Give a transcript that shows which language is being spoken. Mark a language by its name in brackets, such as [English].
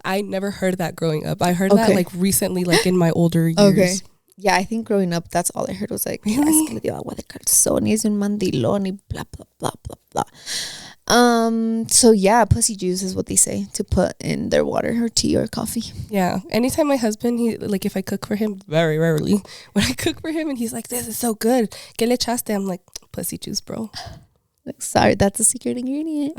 [English] I never heard that growing up. I heard that Okay. like recently, like in my older years. Okay. Yeah, I think growing up, that's all I heard was like, Really? [Spanish] es que le dio agua de calzón y es un mandilón y blah, blah, blah, blah, blah. [English] So yeah, pussy juice is what they say to put in their water or tea or coffee. Yeah. Anytime my husband, he like if I cook for him, very rarely, when I cook for him and he's like, this is so good. [Spanish] ¿Qué le echaste? [English] I'm like, pussy juice, bro. Like, sorry, that's a secret ingredient.